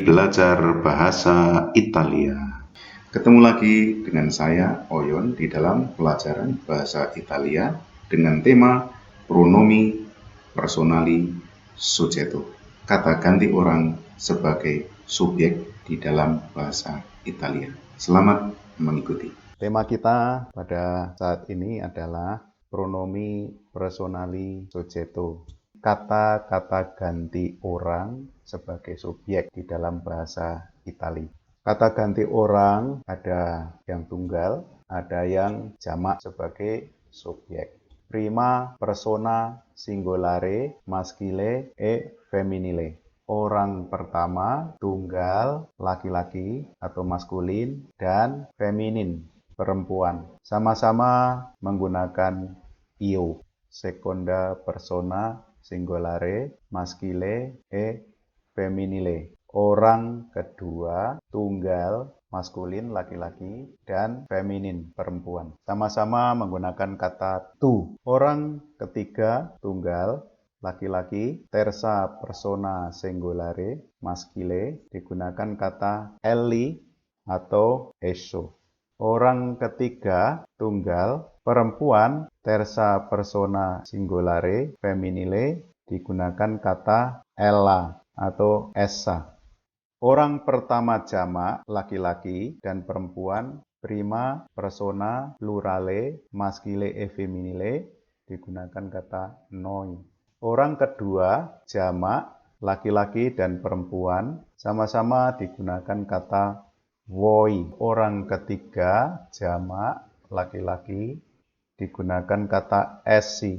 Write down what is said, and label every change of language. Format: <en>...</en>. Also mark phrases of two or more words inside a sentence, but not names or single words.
<id>belajar bahasa Italia. Ketemu lagi dengan saya, Oyon, di dalam pelajaran bahasa Italia dengan tema</id> <it>pronomi personali soggetto.</it> <id>Kata ganti orang sebagai subjek di dalam bahasa Italia. Selamat mengikuti. Tema kita pada saat ini adalah pronomi personali soggetto. Kata-kata ganti orang sebagai subjek di dalam bahasa Italia. Kata ganti orang ada yang tunggal, ada yang jamak sebagai subjek.</id> <it>Prima persona singolare maschile e femminile.</it> <id>Orang pertama tunggal laki-laki atau maskulin dan feminin perempuan. Sama-sama menggunakan io.</id> <it>Seconda persona singolare maschile e femminile.</it> <id>Orang kedua tunggal maskulin laki-laki dan feminin perempuan. Sama-sama menggunakan kata tu. Orang ketiga tunggal laki-laki</id> <it>terza persona singolare maschile</it> <id>digunakan kata elli atau esso. Orang ketiga tunggal perempuan</id> <it>terza persona singolare femminile</it> <id>digunakan kata ella atau essa. Orang pertama jamak laki-laki dan perempuan</id> <it>prima persona plurale maschile e femminile</it> <id>digunakan kata noi. Orang kedua jamak laki-laki dan perempuan sama-sama digunakan kata voi. Orang ketiga jamak laki-laki digunakan kata essi.</id>